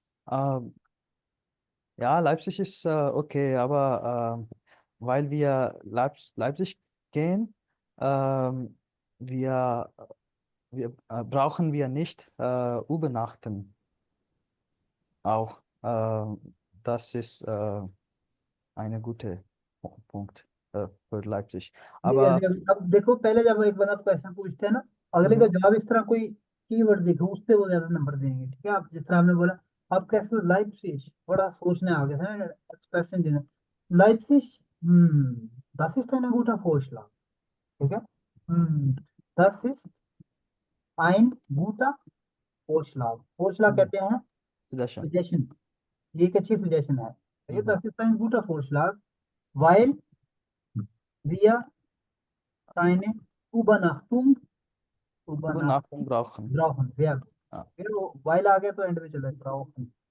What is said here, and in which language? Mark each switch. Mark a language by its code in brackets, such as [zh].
[de] Ähm, ja, Leipzig ist okay, aber weil wir Leipzig gehen, ähm, wir, brauchen wir nicht übernachten auch. Das ist eine gute Punkt für Leipzig. [hi] ठीक है, [de] Aber [hi] अब देखो, पहले जब एक बंदा question पूछते हैं ना, अगले का mhm, जवाब इस तरह कोई कीवर्ड देखो, उस पे वो ज्यादा नंबर देंगे, ठीक है। आप जिस तरह आपने बोला, आप कैसे लाइप्सिश, बड़ा सोचने आ गया था ना, एक्सप्रेशन देना। [de] लाइप्सिश, das ist ein guter Vorschlag, [hi] ठीक है। [de] das ist ein guter Vorschlag, Vorschlag [hi] कहते हैं [en] suggestion. [hi] सजेशन, ये एक अच्छी सजेशन है। ये Mhm. [de] das ist ein guter Vorschlag, weil wir eine Übernachtung Übernachtung Übernachtung brauchen. brauchen, sehr gut। Ja. [hi] फिर वो वाइल आ गया तो एंड में चला brauchen।